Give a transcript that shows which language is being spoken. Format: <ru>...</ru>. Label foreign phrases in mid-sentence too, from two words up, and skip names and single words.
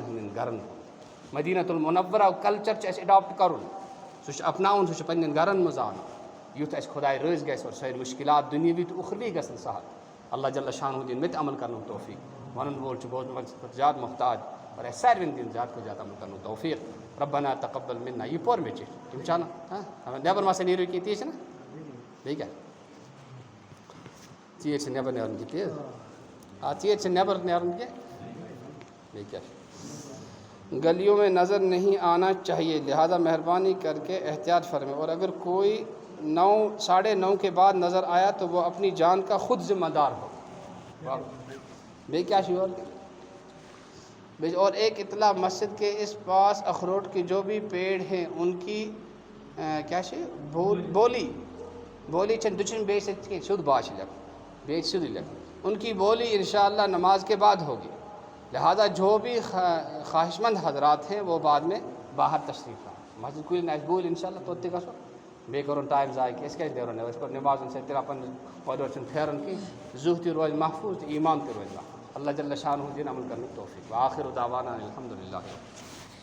<ks>ہٕنٛدٮ۪ن گرن مدیٖنۃ المنورہُک کلچر چھُ اَسہِ اٮ۪ڈاپٹ کَرُن سُہ چھُ اَپناوُن سُہ چھُ پنٕنٮ۪ن گرن منٛز اَنُن یُتھ اَسہِ خۄداے رٲضۍ گژھِ اور سٲری مُشکِلات دُنیاوی تہٕ اُخروی گژھن سہل اللہ جل شانہ دِن مےٚ تہِ عمل کرنُک توفیٖق وَنن وول چھُ بوزن وٲلۍ کھۄتہٕ زیادٕ محتاج اور اَسہِ ساروِین دِن زیادٕ کھۄتہٕ زیادٕ عمل کرنُک توفیٖق</ks> <ar>ربنا تقبل منا</ar> <ks>یہِ پوٚر مےٚ چِٹھۍ تِم چھِ اَنان نٮ۪بر ما سا نیٖرِو کینٛہہ تی چھِنہ بیٚیہِ کیٛاہ ژیٖرۍ چھِ نٮ۪بر نیرُن کینٛہہ تی حظ آ ژیٖرۍ چھِ نٮ۪بر نیرُن کینٛہہ بیٚیہِ کیٛاہ چھُ</ks> <ur>گلیوں میں نظر نہیں آنا چاہیے لہٰذا مہربانی کر کے احتیاط فرمائیں اور اگر کوئی 9:30 کے بعد نظر آیا تو وہ اپنی جان کا خود ذمہ دار ہو</ur> <ks>بیٚیہِ کیٛاہ چھُ یورٕ</ks> <ur>اور ایک اطلاع مسجد کے اس پاس اخروٹ کے جو بھی پیڑ ہیں ان کی</ur> <ks>کیٛاہ چھِ بولی چھَنہٕ دٔچھِنۍ بیٚیہِ سۭتۍ کینٛہہ سیوٚد با چھِ لیکھُن بیٚیہِ چھِ سیوٚدُے لیکھُن</ks> <ur>ان کی بولی انشاء اللہ نماز کے بعد ہوگی لہٰذا جو بھی خواہش مند حضرات ہیں وہ بعد میں باہر تشریف لائیں</ur> <ks>مسجد کُلٮ۪ن آسہِ بوٗلۍ اِنشاء اللہ توٚت تہِ گژھو بیٚیہِ کَرُن ٹایم ضایع کینٛہہ أسۍ کیٛازِ نیرو نٮ۪بر أسۍ کَرو نٮ۪مازَن سۭتۍ تہِ پَنٕنِس اورٕ یورٕ چھُنہٕ پھیرُن کینٛہہ زُہ تہِ روزِ محفوٗظ تہٕ ایٖمان تہِ روزِ محفوٗظ اللہ جل شانہ دِن عمل کرنُک توفیٖق</ks> <ar>وآخر دعوانا الحمدُ للہ</ar>